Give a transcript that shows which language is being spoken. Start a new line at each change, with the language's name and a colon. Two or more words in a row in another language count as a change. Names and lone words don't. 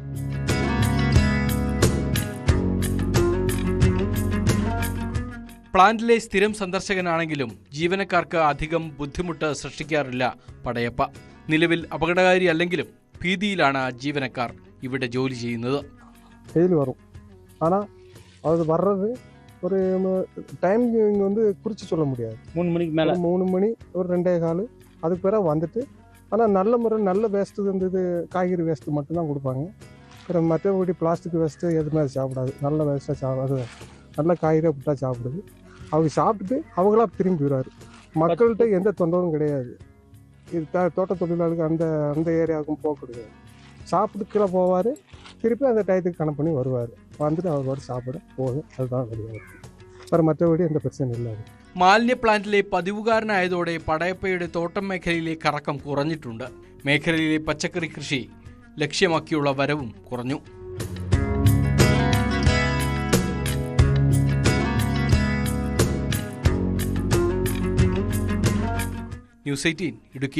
Malayalam: പ്ലാന്റിലെ സ്ഥിരം സന്ദർശകനാണെങ്കിലും ജീവനക്കാർക്ക് അധികം ബുദ്ധിമുട്ട് സൃഷ്ടിക്കാറില്ല പടയപ്പ. നിലവിൽ അപകടകാരിയല്ലെങ്കിലും ഭീതിയിലാണ് ജീവനക്കാർ ഇവിടെ ജോലി ചെയ്യുന്നത്.
Tamil: வெயில் வரும், ஆனால் அது வர்றது ஒரு டைம் இங்கே வந்து குறித்து சொல்ல முடியாது. 3 மணிக்கு மேலே 3 மணி ஒரு 2:15 அதுக்கு பிறகு வந்துட்டு, ஆனால் நல்ல முறை நல்ல வேஸ்ட்டு வந்து இது காய்கறி வேஸ்ட்டு மட்டும்தான் கொடுப்பாங்க. அப்புறம் மற்றபடி பிளாஸ்டிக் வேஸ்ட்டு எதுவுமே அது சாப்பிடாது. நல்ல வேஸ்ட்டாக சாப்பிடாது, நல்ல காய்கறியாக விட்டா சாப்பிடுது. அவங்க சாப்பிட்டுட்டு அவங்களா திரும்பி விடுறாரு. மக்கள்கிட்ட எந்த தொந்தரவும் கிடையாது. இது தோட்ட தொழிலாளருக்கு அந்த ஏரியாவுக்கும் போக கிடையாது. சாப்பிட்டு கீழே போவார், திருப்பி அந்த டயத்துக்கு கணக்கு பண்ணி வருவார். வந்துட்டு அவர் சாப்பிட போகும். அதுதான் கிடையாது.
Malayalam: വേറെ മറ്റപടി എന്താ പ്രശ്നം ഇല്ല. മാലിന്യ പ്ലാന്റിലെ പതിവുകാരനായതോടെ പടയപ്പയുടെ തോട്ടം മേഖലയിലെ കറക്കം കുറഞ്ഞിട്ടുണ്ട്. മേഖലയിലെ പച്ചക്കറി കൃഷി ലക്ഷ്യമാക്കിയുള്ള വരവും കുറഞ്ഞു. ന്യൂസ് 18 ഇടുക്കി.